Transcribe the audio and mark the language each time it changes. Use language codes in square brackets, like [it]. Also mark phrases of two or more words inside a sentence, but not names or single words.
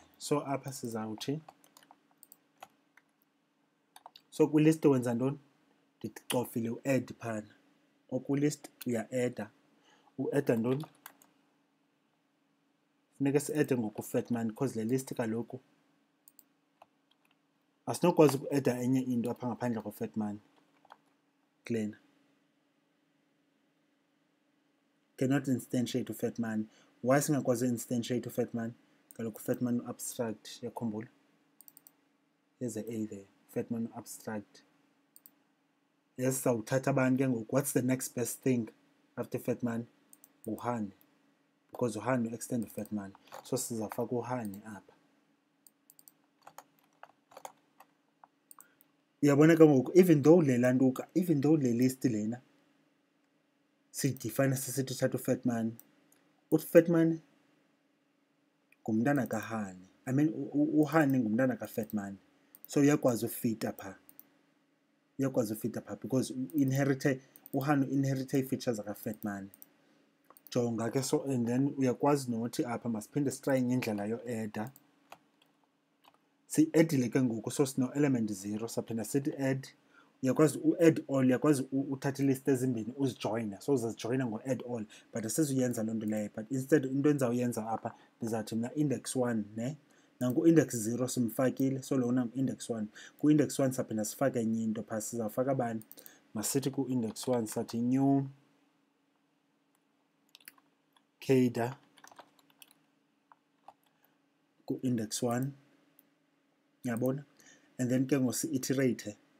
[xh] So apha sizawuthi, so kwilist wenza ntoni, ndicofile u-add phana, okwilist uya-adda, u-adda ntoni, funeka si-adde ngoku-fatman because le list kaloku asinokwazi uku-adda enye into apha ngaphandle ko-fatman kulena. [en] Cannot instantiate u-fatman. [xh] Why singakwazi instantiate u-fatman? Kaloku u-fatman abstract, yakhumbula. [en] There's a A there, fatman abstract. Yes, [xh] sawuthatha abantu ke ngoku. [en] What's the next best thing after fatman? [xh] Uhoney, because uhoney extend u-fatman. So sizafaka uhoney apha. Uyabona ke ngoku, [en] even though [xh] le lantuka, [en] even though [xh] le list lena siyidefine sisithi uthatha u-fatman, u-fatman ngumntana kahoney, [en] I mean [xh] uhoney ngumntana ka-fatman. So uyakwazi ufita pha, uyakwazi ufita pha because uhoney inherite ii-features zaka-fatman. Jonga ke, [en] so and then [xh] uyakwazi nothi apha masiphinde sitraye enye indlela yo-adda. Si-addile ke ngoku, so sino-element 0, saphinda sithi add. Uyakwazi [en] u-add all, [xh] uyakwazi uthatha ilist ezimbini uzijoyine, so uzazijoyina [en] ngo-add all, [xh] but asizuyenza loo nto leyo. [en] But instead [xh] into endizawuyenza apha, ndizawuthi mna index 1 ne, nanku-index 0 simfakile, so lona ngu-index 1. Ku-index 1 saphinda sifake enye into phaa, sizawufaka bani, masithi ku-index 1 sathi [en] new cader [xh] ku-index 1, yabona, [en] and then [xh] ke ngosi-iterate.